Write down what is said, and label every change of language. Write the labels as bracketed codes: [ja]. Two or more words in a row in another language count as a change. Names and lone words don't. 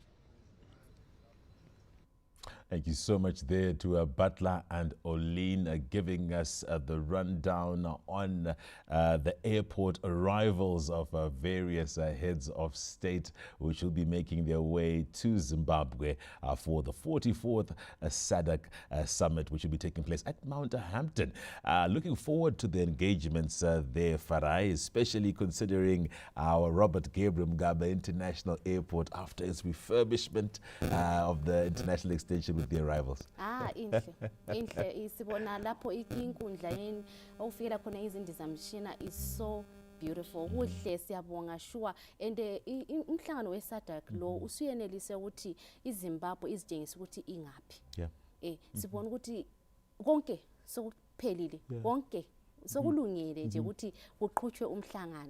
[en] Thank you so much there to Butler and Oline giving us the rundown on the airport arrivals of various heads of state, which will be making their way to Zimbabwe for the 44th SADC Summit, which will be taking place at Mount Hampton. Looking forward to the engagements there, Farai, especially considering our Robert Gabriel Mugabe International Airport after its refurbishment of the international extension with the arrivals. [nd] Inhle sibona lapho inkundla yeni okufikela khona izindizamshina [en] is so beautiful. [nd] Kuhle siyabonga sure, and umhlangano weSADC lo usuyenelise ukuthi iZimbabwe izitshengisa ukuthi ingaphi. Sibona ukuthi konke sokuphelile, konke sokulungile nje ukuthi kuqhutshwe umhlangano.